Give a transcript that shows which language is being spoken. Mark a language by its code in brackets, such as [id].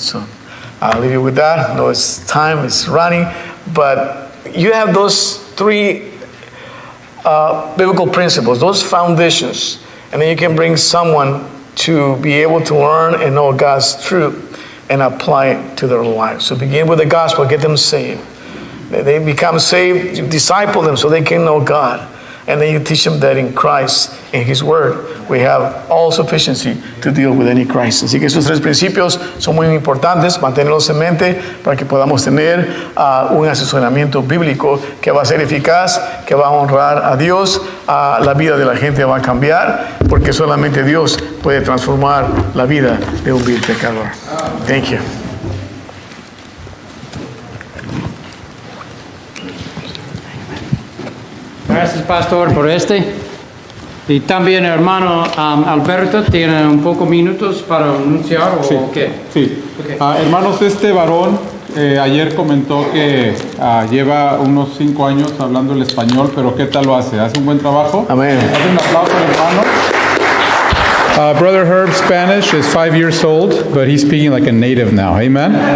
[en] So I'll leave you with that. I know time is running, but you have those three biblical principles, those foundations, and then you can bring someone to be able to learn and know God's truth and apply it to their lives. So begin with the gospel, get them saved. They become saved, you disciple them so they can know God. And then you teach them that in Christ, in His Word, we have all sufficiency to deal with any crisis. [es] Así que esos tres principios son muy importantes, mantenerlos en mente para que podamos tener un asesoramiento bíblico que va a ser eficaz, que va a honrar a Dios, la vida de la gente va a cambiar, porque solamente Dios puede transformar la vida de un vil pecador. [en] Thank you. [es] Gracias, pastor, por este. Y también, hermano Alberto, ¿tiene un poco minutos para anunciar o Sí, qué? sí. Okay. Hermanos, este varón ayer comentó que lleva unos 5 años hablando el español, pero ¿qué tal lo hace? ¿Hace un buen trabajo? Amén. Hace un aplauso al hermano. [en] Brother Herb's Spanish is 5 years old, but he's speaking like a native now. Amen?